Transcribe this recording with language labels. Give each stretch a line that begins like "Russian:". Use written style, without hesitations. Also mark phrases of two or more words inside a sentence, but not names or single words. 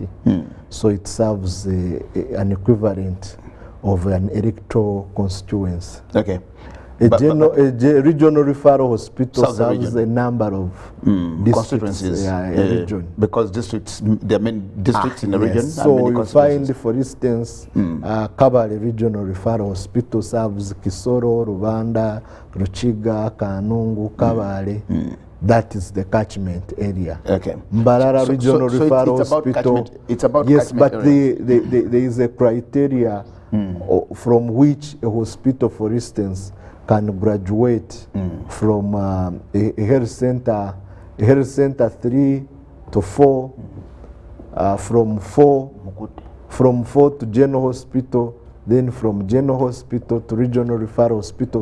English: So it serves an equivalent of an electoral constituency. Okay. A regional referral hospital serves a number of constituencies. A region. Because districts, there are many districts in the region. So you find, for instance, Kabale Regional Referral Hospital serves Kisoro, Rubanda, Ruchiga, Kanungu, Kabale. That is the catchment area. Okay. Mbarara Regional Referral Hospital. It's about yes, but area. there is a criteria from which a hospital, for instance, can graduate from a health center 3 to 4, from 4 to general hospital, then from general hospital to regional referral hospital.